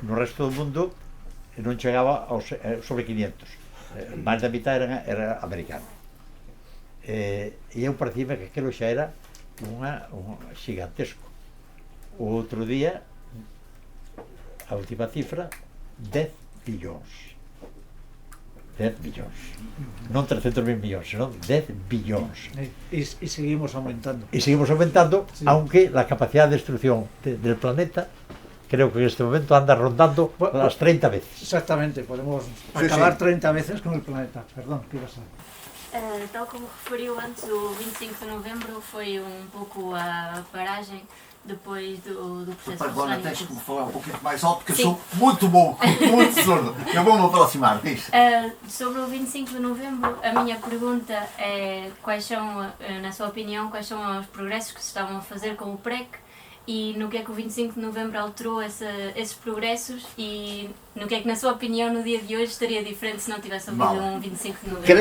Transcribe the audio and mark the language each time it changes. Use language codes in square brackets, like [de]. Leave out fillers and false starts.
[gl] No resto do mundo non chegaba aos sobre 500, máis da mitad era americano, e eu parecime que aquilo xa era un xigantesco. O outro día a última cifra 10 billóns, non 300.000 millóns, senón 10 billóns. [es] Y seguimos aumentando. Y seguimos aumentando, sí. Aunque la capacidad de destrucción del planeta creo que en este momento anda rondando las 30 veces. Exactamente, podemos acabar 30 veces con el planeta. Perdón, ¿qué ibas a decir? [pt] Tal como referiu antes, o 25 de novembro foi pouco a paragem depois do processo. Agora tens que me falar um pouquinho mais alto, porque eu sou muito bom, muito surdo. Eu vou me aproximar disso. Sobre o 25 de novembro, a minha pergunta é quais são, na sua opinião, quais são os progressos que se estavam a fazer com o PREC e no que é que o 25 de novembro alterou esses progressos e no que é que, na sua opinião, no dia de hoje estaria diferente se não tivesse havido um 25 de novembro?